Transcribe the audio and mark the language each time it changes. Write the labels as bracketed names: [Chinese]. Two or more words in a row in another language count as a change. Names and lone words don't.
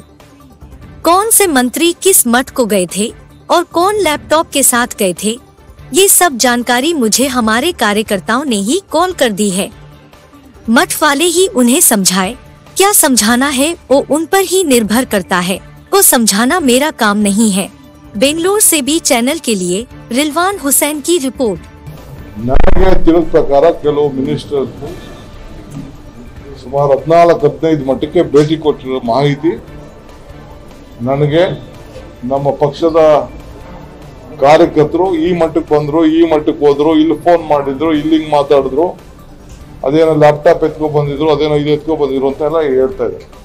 [Hindi] कौन से मंत्री किस मठ को गए थे और कौन लैपटॉप के साथ गए थे, ये सब जानकारी मुझे हमारे कार्यकर्ताओं ने ही कॉल कर दी है। मठ वाले ही उन्हें समझाए, क्या समझाना है वो उन पर ही निर्भर करता है, वो समझाना मेरा काम नहीं है। बेंगलोर से बी चैनल के लिए रिलवान हुसैन की रिपोर्ट। [Kannada] ನನಗೆ ತಿಳಿದ ಪ್ರಕಾರ ಕೆಲವು ಮಿನಿಸ್ಟರ್ಸ್ ಸುಮಾರು 14-15 ಮಟ್ಟಕ್ಕೆ ಭೇಟಿ ಕೊಟ್ಟಿರೋ ಮಾಹಿತಿ ನನಗೆ ನಮ್ಮ ಪಕ್ಷದ ಕಾರ್ಯಕರ್ತರು ಈ ಮಟ್ಟಕ್ಕೆ ಬಂದ್ರು, ಈ ಮಟ್ಟಕ್ಕೆ ಹೋದ್ರು, ಇಲ್ಲಿ ಫೋನ್ ಮಾಡಿದ್ರು, ಇಲ್ಲಿಂಗ್ ಮಾತಾಡಿದ್ರು, ಅದೇನೋ ಲ್ಯಾಪ್ಟಾಪ್ ಎತ್ಕೊ ಬಂದಿದ್ರು, ಅದೇನೋ ಇದು ಎತ್ಕೊ ಬಂದಿದ್ರು ಅಂತ ಎಲ್ಲ ಹೇಳ್ತಾ ಇದ್ದಾರೆ।